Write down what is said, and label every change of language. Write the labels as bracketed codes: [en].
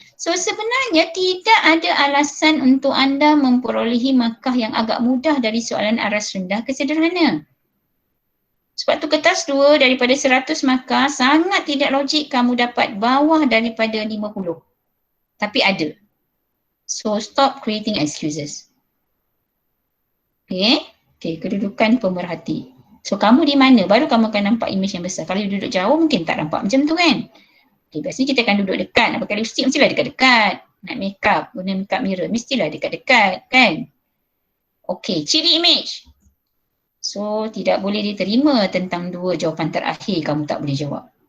[ms] So sebenarnya tidak ada alasan untuk anda memperolehi markah yang agak mudah dari soalan aras rendah ke sederhana. Sebab tu kertas 2 daripada 100 markah sangat tidak logik kamu dapat bawah daripada 50. Tapi ada. [en] So stop creating excuses. [ms] Okay, kedudukan pemerhati. So kamu di mana? Baru kamu akan nampak image yang besar. Kalau duduk jauh mungkin tak nampak macam tu kan. Okay, biasanya kita akan duduk dekat. Nak pakai lipstick mestilah dekat-dekat. Nak makeup, guna makeup mirror mestilah dekat-dekat kan. Okay, ciri image. So, tidak boleh diterima tentang 2 jawapan terakhir kamu tak boleh jawab.